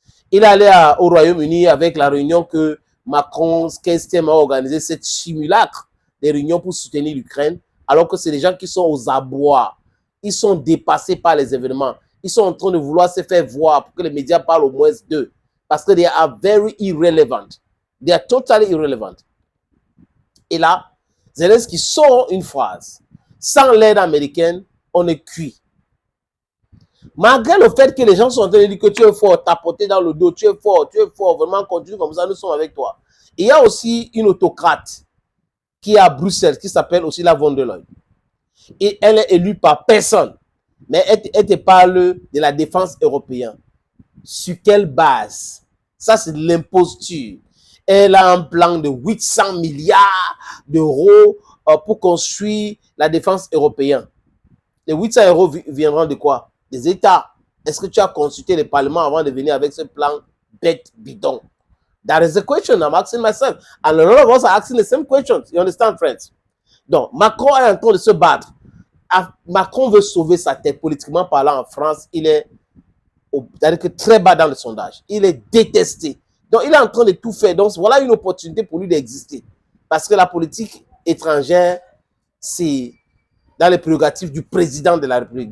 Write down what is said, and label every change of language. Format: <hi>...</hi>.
<fr>Il est allé au Royaume-Uni avec la réunion que Macron, Kestem a organisé, cette simulacre des réunions pour soutenir l'Ukraine, alors que c'est des gens qui sont aux abois. Ils sont dépassés par les événements. Ils sont en train de vouloir se faire voir pour que les médias parlent au moins d'eux. Parce que</fr> <en>they are very irrelevant. They are totally irrelevant.</en> <fr>Et là, Zelensky sort une phrase. Sans l'aide américaine, on est cuit. Malgré le fait que les gens sont en train de dire que tu es fort, tapoter dans le dos, tu es fort, vraiment continue comme ça, nous sommes avec toi. Il y a aussi une autocrate qui est à Bruxelles, qui s'appelle aussi la von der Leyen. Et elle est élue par personne. Mais elle te parle de la défense européenne. Sur quelle base? Ça, c'est de l'imposture. Elle a un plan de 800 milliards d'euros pour construire la défense européenne. Les 800 euros viendront de quoi? Des États. Est-ce que tu as consulté le Parlement avant de venir avec ce plan bête bidon?</fr> <en>That is the question I'm asking myself. And a lot of us are asking the same questions. You understand, friends?</en> <fr>Donc, Macron est en train de se battre. Macron veut sauver sa tête politiquement parlant en France. Il est très bas dans le sondage. Il est détesté. Donc, il est en train de tout faire. Donc, voilà une opportunité pour lui d'exister. Parce que la politique étrangère, c'est dans les prérogatives du président de la République.</fr>